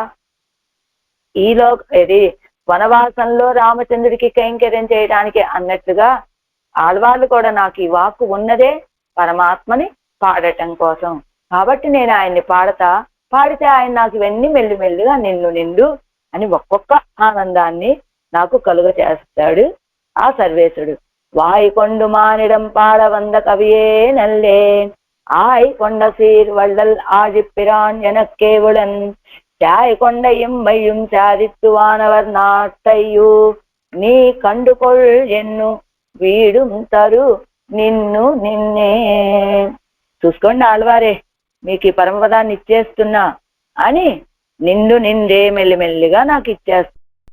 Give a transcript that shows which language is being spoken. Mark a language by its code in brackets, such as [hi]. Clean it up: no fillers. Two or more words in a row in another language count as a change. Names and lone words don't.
[te] ఇది వనవాసంలో రామచంద్రుడికి కైంకర్యం చేయడానికి అన్నట్లుగా ఆళ్వార్లు కూడా నాకు ఈ వాక్కు ఉన్నదే పరమాత్మని పాడటం కోసం, కాబట్టి నేను ఆయన్ని పాడితే ఆయన నాకు ఇవన్నీ మెల్లిమెల్లిగా నిండు అని ఒక్కొక్క ఆనందాన్ని నాకు కలుగ చేస్తాడు ఆ సర్వేశుడు. [ta] வாய்கொண்டு மானிடம் பாட வந்த கவியே நல்லே ஆய் கொண்ட சீர் வள்ளல் ஆழிப்பிரான் எனக்கேவுடன் சாய் கொண்ட எம்மையும் சாதித்துவானவர் நாட்டையு நீ கண்டுகொல் என்னு வீடு தரு நின்னு நின்னே. [te] చూసుకోండి ఆళ్వారే, మీకు ఈ పరమపదాన్ని ఇచ్చేస్తున్నా అని నిండే మెల్లిమెల్లిగా నాకు ఇచ్చేస్తా.